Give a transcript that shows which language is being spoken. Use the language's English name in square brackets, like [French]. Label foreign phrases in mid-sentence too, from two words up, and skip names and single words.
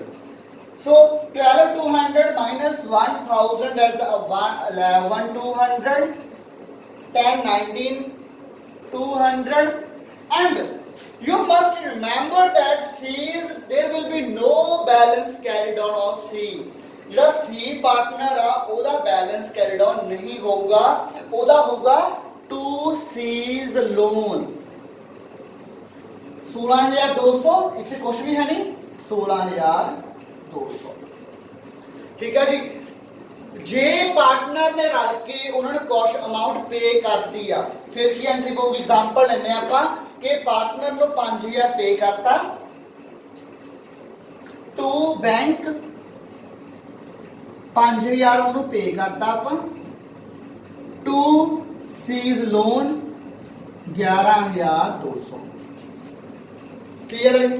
[English] So 12,200 minus 1,000, that's 11,200. 10, 19,200. And you must remember that there will be no balance carried on of C. [Punjabi] ਜਿਹੜਾ C partner ਆ ਉਹਦਾ [English] balance carried on [Hindi] नहीं होगा, [Punjabi] ਉਹਦਾ होगा 2C's loan 16,200. ਇੱਥੇ ਕੁਝ ਵੀ ਹੈ ਨਹੀਂ, 16,200. ਠੀਕ ਹੈ ਜੀ। ਜੇ ਪਾਰਟਨਰ ਨੇ ਰਲ ਕੇ ਉਹਨਾਂ ਨੇ ਕੁਝ [English] amount pay [Punjabi] ਕਰਤੀ ਆ, ਫਿਰ ਕੀ ਐਂਟਰੀ ਪਊਗੀ? ਐਗਜ਼ਾਮਪਲ ਲੈਣੇ ਆਪਾਂ ਕਿ ਪਾਰਟਨਰ ਨੂੰ 5,000 ਪੇ ਕਰਤਾ [English] to bank, [Punjabi] 5,000 ਉਹਨੂੰ ਪੇ ਕਰਤਾ ਆਪਾਂ [English] to C's loan [Punjabi] 11,200. [English] Clear?